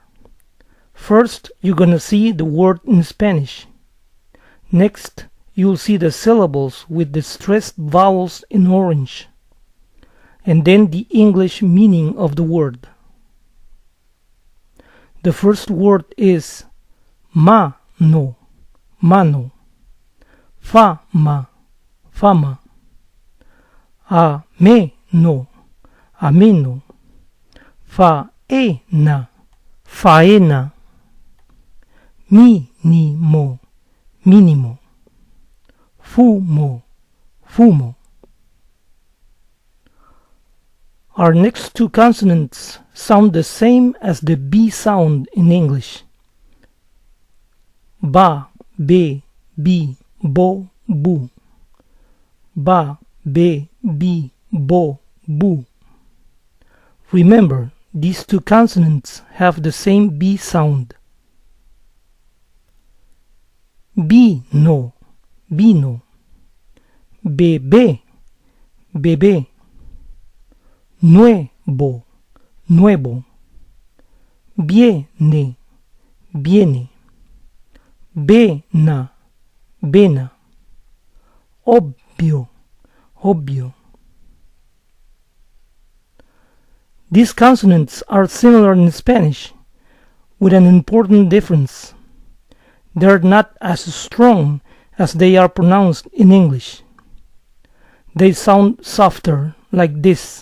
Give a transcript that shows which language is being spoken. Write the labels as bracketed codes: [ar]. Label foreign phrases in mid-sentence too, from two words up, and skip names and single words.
[en] First, you're gonna see the word in Spanish. Next, you'll see the syllables with the stressed vowels in orange. And then the English meaning of the word. The first word is [es] mano, mano. Fama, fama. ameno, ameno, faena, faena, minimo, minimo, fumo, fumo. [en] Our next two consonants sound the same as the B sound in English. [es] Ba, be, bi, bo, bu. Ba, be, bi, bo, bu. [en] Remember, these two consonants have the same B sound. [es] Vino, vino. Bebé, bebé. Nuevo, nuevo. Viene, viene. Vena, vena. Obvio, obvio. [en] These consonants are similar in Spanish, with an important difference. They are not as strong as they are pronounced in English. They sound softer, like this.